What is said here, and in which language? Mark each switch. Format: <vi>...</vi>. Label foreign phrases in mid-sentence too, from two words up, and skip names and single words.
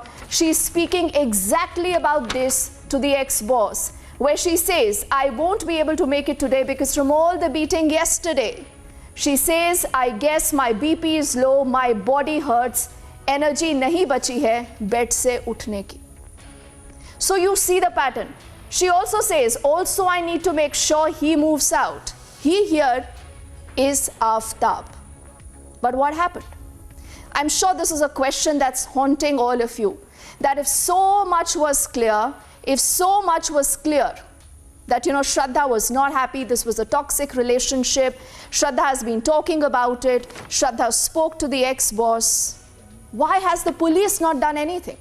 <en>She's speaking exactly about this to the ex-boss, where she says, I won't be able to make it today because from all the beating yesterday, she says, I guess my BP is low, my body hurts,</en> <hi>एनर्जी नहीं बची है बेड से उठने की.</hi> <en>So you see the pattern. She also says, also I need to make sure he moves out. He here is Aftab. But what happened? I'm sure this is a question that's haunting all of you. That if so much was clear that, Shraddha was not happy, this was a toxic relationship, Shraddha has been talking about it, Shraddha spoke to the ex-boss, why has the police not done anything?</en>